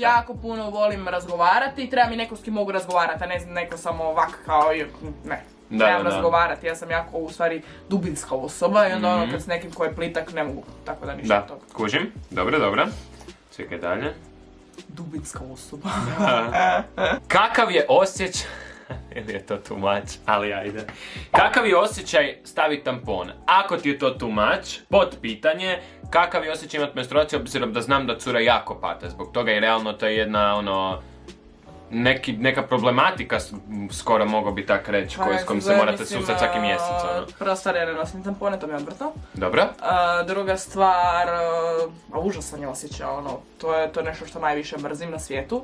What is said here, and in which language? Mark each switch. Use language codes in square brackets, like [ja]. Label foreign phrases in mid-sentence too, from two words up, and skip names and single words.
[hr] Jako puno volim razgovarati i treba mi neko s kim mogu razgovarati, a ne neko samo ovak kao, ne. Trebam razgovarati, ja sam jako u stvari dubinska osoba i onda kad s nekim ko je plitak ne mogu, tako da ništa toga. Da, kužim, dobro. Čekaj dalje. Dubinska osoba. Kakav je osjećaj... ili je to [en] too much, [hr] ali ajde. Kakav je osjećaj staviti tampon? Ako ti je to [en] too much, [hr] pod pitanje, kakav je osjećaj imati menstruaciju, obzirom da znam da cura jako pate zbog toga i realno to je jedna neka problematika skoro mogu bi tak reći, s kojim se morate susreti svaki mjesec. Ono. Prva stvar, ja ne nosim tampone, to mi je odvrto. Dobro. Druga stvar, užasan je osjećaj, ono, to je nešto što najviše mrzim na svijetu.